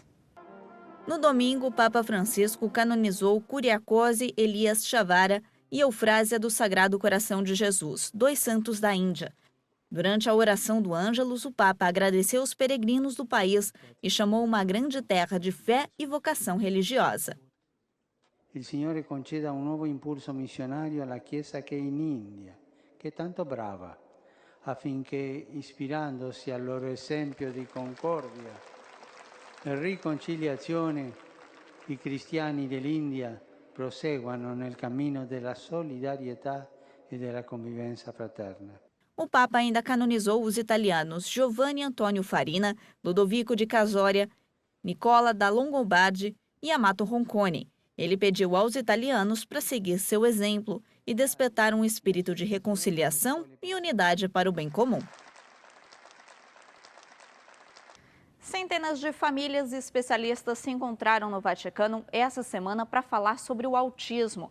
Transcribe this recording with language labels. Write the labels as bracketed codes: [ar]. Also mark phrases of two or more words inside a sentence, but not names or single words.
[pt] No domingo, o Papa Francisco canonizou Kuriakoze Elias Chavara e Eufrásia do Sagrado Coração de Jesus, 2 santos da Índia. Durante a oração do Ângelus, o Papa agradeceu os peregrinos do país e chamou uma grande terra de fé e vocação religiosa. [it] Il Signore conceda un nuovo impulso missionario alla Chiesa che è in India, che è tanto brava, affinché, ispirandosi al loro esempio di concordia e riconciliazione, i cristiani dell'India proseguano nel cammino della solidarietà e della convivenza fraterna. [pt] O Papa ainda canonizou os italianos Giovanni Antonio Farina, Ludovico di Casoria, Nicola da Longobardi e Amato Ronconi. Ele pediu aos italianos para seguir seu exemplo e despertar um espírito de reconciliação e unidade para o bem comum. Centenas de famílias e especialistas se encontraram no Vaticano essa semana para falar sobre o autismo.